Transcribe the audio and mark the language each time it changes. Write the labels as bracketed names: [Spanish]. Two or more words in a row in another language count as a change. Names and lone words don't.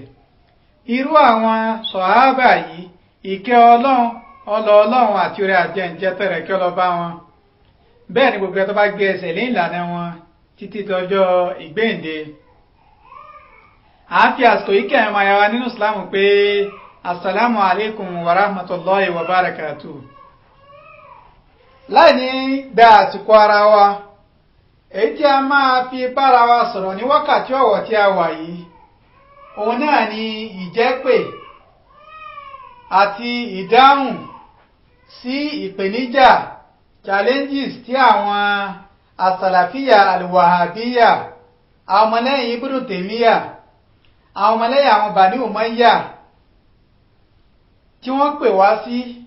[Yoruba] Irú àwọn sọ̀hábà yìí ìkẹ́ ọlọ́run àti orí ajẹ́ǹjẹ́ tẹ̀rẹ̀ kí ọlọ́ba wọn. Bẹ́ẹ̀ ni gbogbo ẹ̀ tó bá gbé ẹsẹ̀ lé ìlànà wọn títí dọjọ́ ìgbéǹde. A fi àsìkò yìí kẹ́rin máa yára nínú Ìsìlámù pé [Arabic] السلام عليكم ورحمة الله وبركاته. [Yoruba] Láì ní gba àsìkò ara wa èyí tí a máa fi bára wa sọ̀rọ̀ ní wákàtí ọ̀wọ̀ tí a wà yìí òun náà ni ìjẹ́pè àti ìdáhùn sí ìpèníjà challenges tí àwọn asàlàfíà alwahabiyya àwọn ọmọlẹ́yìn Ibn Taymiyyah àwọn ọmọlẹ́yìn àwọn Bani Umayya tí wọ́n pè wá sí.